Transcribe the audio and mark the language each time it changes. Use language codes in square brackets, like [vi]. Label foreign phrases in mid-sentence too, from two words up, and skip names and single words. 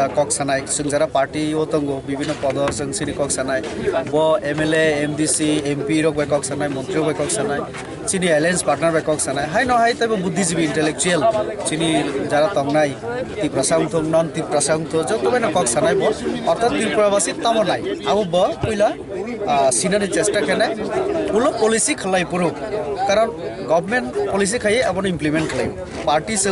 [trp] कक सानाय जों जरा पार्टी ओ दंगो विभिन्न पद जों चिनि कक सानाय ब एमएलए एमडीसी एमपी रक बाय कक सानाय मन्त्री बाय कक सानाय चिनि [en] alliance partner [trp] बाय कक सानाय हाय न हाय तबो बुद्धिजीवी इंटेलेक्चुअल चिनि जरा तंगनाय तिब्रासां थं नन तिब्रासां थ जतबे न कक सानाय ब अर्थात त्रिपुराबासी तामनाय आबो ब पहिला सिनानि चेष्टा खानाय पुलो पलिसि खलाय पुरो कारण [en] government policy [trp] खाई अब इम्प्लीमेंट खालायो पार्टी जों